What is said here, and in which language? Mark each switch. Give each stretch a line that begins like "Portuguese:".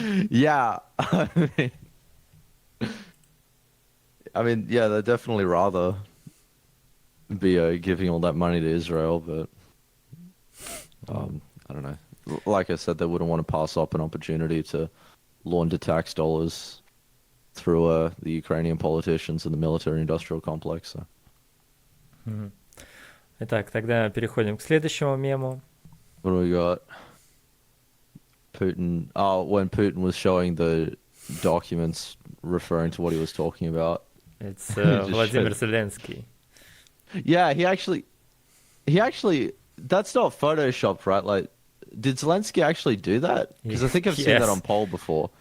English: Yeah, I mean, yeah, they'd definitely rather be giving all that money to Israel, but I don't know. Like I said, they wouldn't want to pass up an opportunity to launder tax dollars through the Ukrainian politicians and the military-industrial complex. So.
Russian: Итак, тогда переходим к следующему мему.
English: What do we got? Putin. Oh, when Putin was showing the documents referring to what he was talking about. It's Vladimir Zelenskyy. Yeah, he actually, that's not photoshopped, right? Like, did Zelensky actually do that? Because I think I've seen that on poll before.